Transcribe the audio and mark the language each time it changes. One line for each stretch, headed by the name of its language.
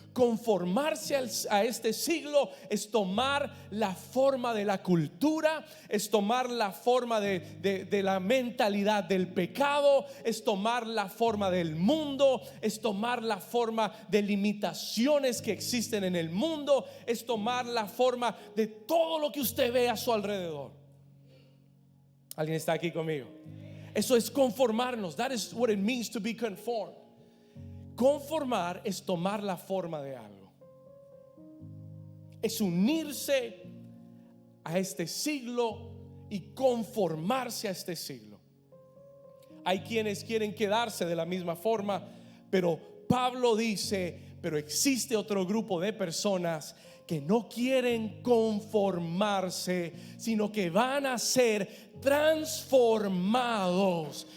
Spanish: Conformarse a este siglo es tomar la forma de la cultura, es tomar la forma de la mentalidad del pecado, es tomar la forma del mundo, es tomar la forma de limitaciones que existen en el mundo, es tomar la forma de todo lo que usted ve a su alrededor. ¿Alguien está aquí conmigo? Eso es conformarnos.
English: That is what it means to be conformed.
Spanish: Conformar es tomar la forma de algo, es unirse a este siglo y conformarse a este siglo. Hay quienes quieren quedarse de la misma forma, pero Pablo dice: pero existe otro grupo de personas que no quieren conformarse, sino que van a ser transformados.